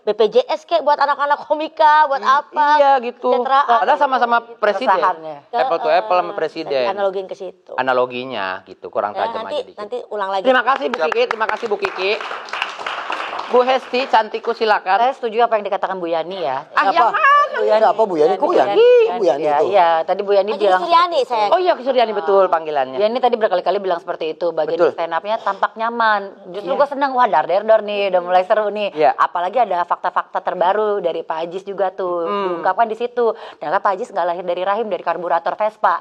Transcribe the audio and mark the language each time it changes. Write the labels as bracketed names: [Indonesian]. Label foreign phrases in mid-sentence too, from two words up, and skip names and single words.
[Indonesian] BPJS kayak buat anak-anak komika, buat apa? Iya gitu. Kesejahteraan. Padahal sama-sama presiden. Keresahannya. [English] Apple to apple [Indonesian] sama presiden. Analogin ke situ. Analoginya gitu, kurang Ya, tajam aja dikit. nanti ulang lagi. Terima kasih Bu Kiki, terima kasih Bu Kiki. Bu Hesti, cantikku silakan. Saya setuju apa yang dikatakan Bu Yani ya. Ah, yang Bu Yani. Apa Bu Yani? Bu Yani. Bu Yani Ya, itu. iya, tadi Bu Yani Haji bilang Suryani saya. Oh iya, Suryani betul panggilannya. Bu Yani tadi berkali-kali bilang seperti itu. Bagian Betul. [English] stand up- [Indonesian] nya tampak nyaman. Justru gue senang, wah dar-der nih, udah mulai seru nih. Iya. Apalagi ada fakta-fakta terbaru dari Pak Ajis juga tuh. Diungkapkan di situ. Ternyata Pak Ajis nggak lahir dari rahim, dari karburator Vespa.